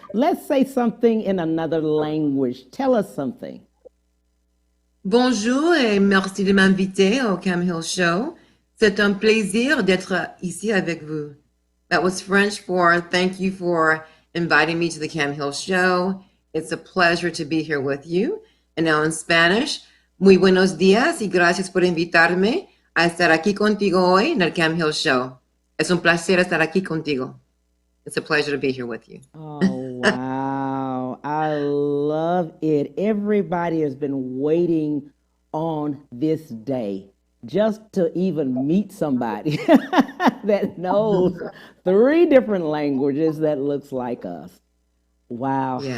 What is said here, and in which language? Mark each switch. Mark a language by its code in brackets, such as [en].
[en] Let's say something in another language. Tell us something. [fr] Bonjour et merci de m'inviter au Cam Hill Show. C'est un plaisir d'être ici avec vous. [en] That was French for thank you for inviting me to the Cam Hill Show. It's a pleasure to be here with you. And now in Spanish, [es] muy buenos días y gracias por invitarme a estar aquí contigo hoy en el Cam Hill Show. Es un placer estar aquí contigo. [en] It's a pleasure to be here with you. Oh, wow. I love it. Everybody has been waiting on this day just to even meet somebody that knows 3 different languages that looks like us. Wow. Yeah.